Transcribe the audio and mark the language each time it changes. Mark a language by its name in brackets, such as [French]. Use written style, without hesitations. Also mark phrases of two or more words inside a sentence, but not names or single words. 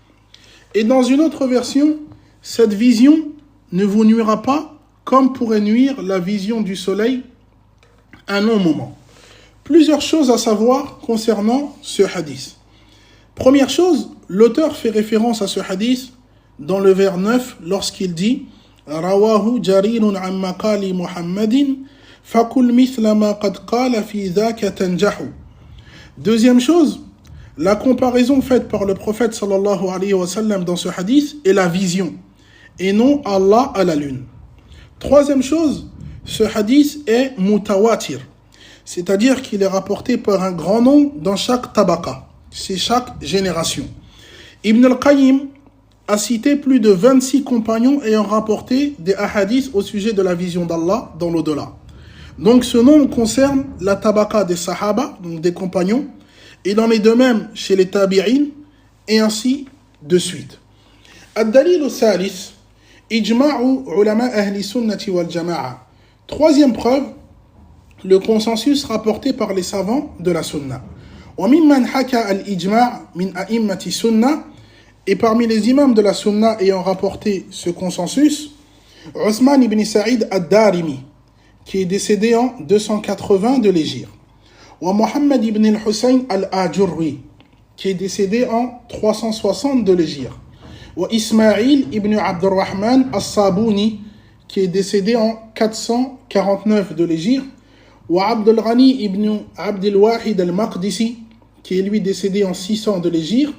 [French] Et dans une autre version, cette vision ne vous nuira pas comme pourrait nuire la vision du soleil un long moment. Plusieurs choses à savoir concernant ce hadith. Première chose, l'auteur fait référence à ce hadith dans le vers 9 lorsqu'il dit [Arabic] رواه جرير عن مقال محمد فقل مثل ما قد قال في ذاك تنجح. [French] Deuxième chose, la comparaison faite par le prophète [Arabic] صلى الله عليه وسلم [French] dans ce hadith est la vision et non Allah à la lune. Troisième chose, ce hadith est mutawatir, c'est-à-dire qu'il est rapporté par un grand nombre dans chaque tabaqa. C'est chaque génération. Ibn al-Qayyim a cité plus de 26 compagnons ayant rapporté des hadiths au sujet de la vision d'Allah dans l'au-delà. Donc ce nombre concerne la tabaqa des sahaba, donc des compagnons, et il en est de même chez les tabi'in, et ainsi de suite. [Arabic] الدليل الثالث، إجماع علماء أهل السنة والجماعة. Troisième preuve, le consensus rapporté par les savants de la sunna. وممن حكى الإجماع من أئمة السنة, [French] et parmi les imams de la sunna ayant rapporté ce consensus, Othman ibn Saïd ad-Darimi, qui est décédé en 280 de l'Hégire, wa Muhammad ibn al-Hussein al-Ajurri, qui est décédé en 360 de l'Hégire, wa Ismaïl ibn Abdurrahman al-Sabouni, qui est décédé en 449 de l'Hégire, wa Abdul Ghani ibn Abdul Wahid al-Maqdisi, qui est lui décédé en 600 de l'Hégire.